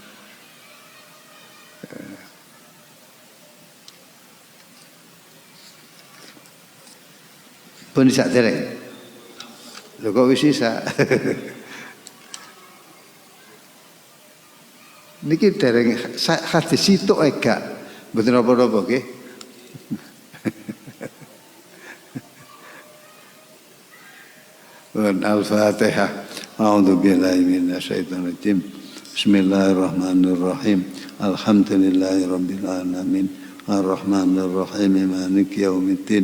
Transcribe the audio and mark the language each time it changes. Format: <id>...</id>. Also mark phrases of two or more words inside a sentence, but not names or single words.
<jv>Pun sak dereng. Lho kok wis isa. Niki dereng hadis sitok ae gak. Mboten apa-apa nggih.</jv> <ar>Al-Fatihah. أعوذ بالله من الشيطان الرجيم. بسم الله الرحمن الرحيم. الحمد لله رب العالمين. الرحمن الرحيم. مالك يوم الدين.</ar>